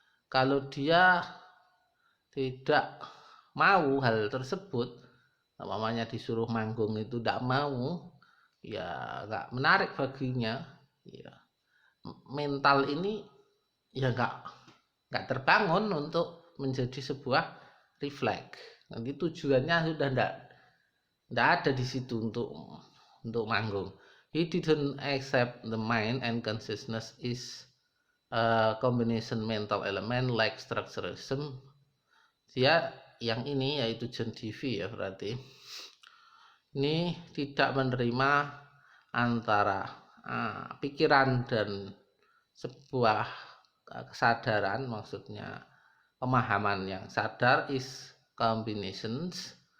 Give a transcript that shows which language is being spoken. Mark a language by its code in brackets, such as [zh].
[id] Kalau dia tidak mau hal tersebut, namanya disuruh manggung itu tidak mau, ya nggak menarik baginya, ya mental ini ya nggak terbangun untuk menjadi sebuah refleks. Nanti tujuannya sudah nggak ada di situ untuk manggung. [en] He didn't accept the mind and consciousness is a combination mental element like structuralism. [id] Dia yang ini yaitu John Dewey ya, berarti ini tidak menerima antara pikiran dan sebuah kesadaran, maksudnya pemahaman yang sadar [en] is combinations.